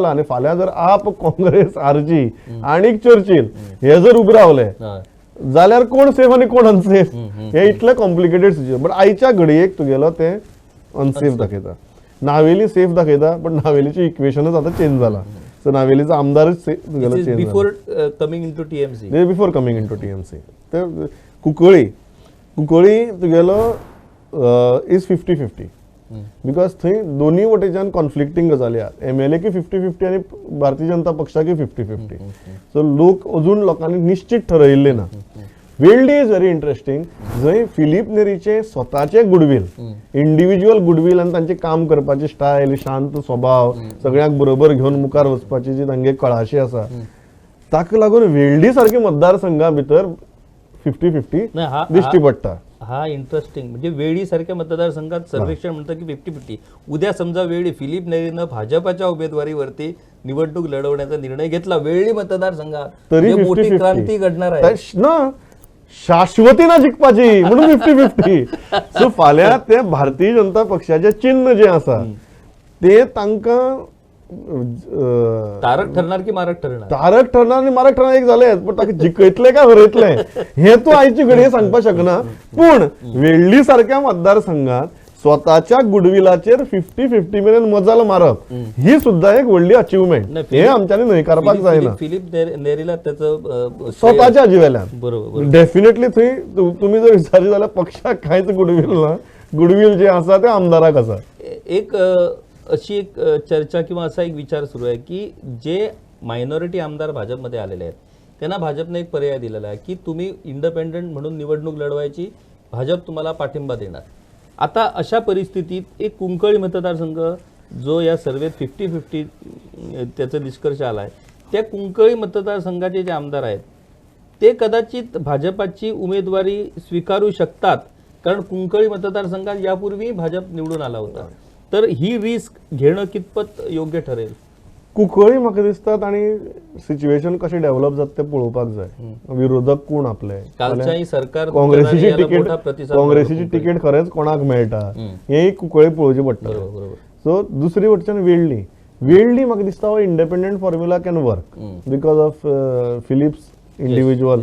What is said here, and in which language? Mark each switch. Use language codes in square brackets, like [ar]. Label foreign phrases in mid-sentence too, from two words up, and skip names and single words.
[kok] आनी फाल्यां जर आप, काँग्रेस, आरजी आणि चर्चिल हे जर उबे रावले जाल्यार कोण सेफ आणि कोण अनसेफ हे इतलें [en] complicated situation. [kok] बट आयच्या घडयेक तुगेलो ते अनसेफ दाखयता. नावेली सेफ दाखयता पण नावेलीची इक्वेशनच आता चेंज झाला. सो नावेलीचा आमदारच तुगेलो चेंज [en] before coming into TMC. before coming into TMC. [kok] तर कुंकळी तुगेलो [en] is 50-50 because [kok] थंय दोन्ही वटेच्यान कॉन्फ्लिक्टिंग गजाली आहात. MLA की 50-50 आणि भारतीय जनता पक्षाकी 50-50. सो अजून लोकांनी निश्चित ठरयिल्लें ना. वेल्डी [en] is very interesting. [kok] जंय फिलीप नेरीचे स्वताचे गुडविल, [en] individual goodwill [kok] आणि तांचे काम करपाची स्टायल, शांत स्वभाव, सगळ्यांक बरोबर घेऊन मुखार वचपाची जी तांगे कळाशी आसा ताका लागून वेल्डी सारखे मतदारसंघा भितर 50-50 दिश्टी पडटा. हा इंटरेस्टिंग. [mr] म्हणजे वेळी सारख्या मतदारसंघात सर्वेक्षण म्हणतं की 50-50. उद्या समजा वेळी फिलीप नेरीनं भाजपाच्या उमेदवारीवरती निवडणूक लढवण्याचा निर्णय घेतला वेळी मतदारसंघात तरी मोठी क्रांती घडणार आहे [kok] ना. शाश्वती ना जिखपाची म्हणून 50-50. सो फाल्यां ते भारतीय जनता पक्षाचे चिन्ह जे आसा ते तांकां [mr] तारक ठरणार की मारक ठरणार? तारक ठरणार आणि मारक ठरणार एक झाले. [kok] पण ताका जिखयतले काय हरयतले हे तू आयची घडये सांगपाक शकना. पण वेल्ली सारख्या मतदारसंघात स्वताच्या गुडविलाचेर 50-50 मेरेन मजाल मारप ही सुद्धा एक व्हडली अचिव्हमेंट. हे आमच्यानी न्हयकारपाक जायना. [mr] फिलीप नेरीला त्याचं [kok] स्वताच्या जिवेल्यान [mr] बरोबर [kok] डेफिनेटली थंय तुम्ही जर विचारले जाल्यार पक्षाक कांयच गुडविल ना. गुडविल जे आसा ते आमदाराक आसा. [mr] एक अशी एक चर्चा किंवा असा एक विचार सुरू आहे की जे मायनॉरिटी आमदार भाजपमध्ये आलेले आहेत त्यांना भाजपने एक पर्याय दिलेला आहे की तुम्ही इंडिपेंडंट म्हणून निवडणूक लढवायची, भाजप तुम्हाला पाठिंबा देणार. आता अशा परिस्थितीत एक कुंकळी मतदारसंघ जो या सर्वेत 50-50 त्याचा निष्कर्ष आलाय, त्या कुंकळी मतदारसंघाचे जे आमदार आहेत ते कदाचित भाजपाची उमेदवारी स्वीकारू शकतात, कारण कुंकळी मतदारसंघात यापूर्वी भाजप निवडून आला होता. तर ही रिस्क घेणं कितपत योग्य ठरेल? [kok] कुंकळी म्हाका दिसतात आणि सिच्युएशन कशें डेव्हलप जाता ते पळोवपाक जाय. [mr] विरोधक कोण आपले कालच्याही सरकार [kok] काँग्रेसीची [mr] याला [kok] तिकेट [mr] मोठा प्रतिसाद [kok] काँग्रेसीची [mr] मिळतो. [kok] तिकेट खरेंच कोणाक मेळटा हे कुंकळी पळोवची पडटा. बरोबर. सो दुसरी वटच्यान वेळ्ळी म्हाका दिसता हो [en] independent formula can work because of Philip's individual